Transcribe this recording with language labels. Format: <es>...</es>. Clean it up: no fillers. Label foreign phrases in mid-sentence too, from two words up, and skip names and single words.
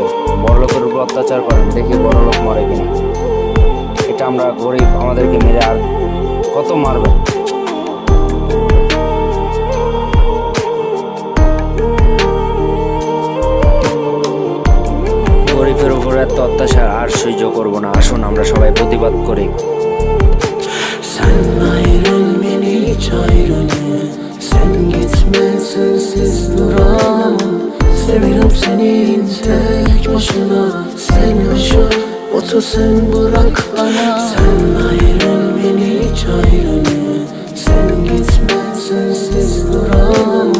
<bn>বড়লোকের উপর অত্যাচার করেন, দেখি বড়লোক মরে কিনা। এটা আমরা গরিব, আমাদেরকে মেরে আর কত মারবে? গরিবের উপর এত অত্যাচার আর সহ্য করব না। আসুন আমরা সবাই প্রতিবাদ করি।</bn> <tr>Sen ayrıl beni hiç ayrılma. Sen gitme sensiz duramam. Seviyorum seni tek başına. Sen yaşa otur sen bırak bana. Sen ayrıl beni hiç ayrılma. Sen gitme sensiz duramam.</tr>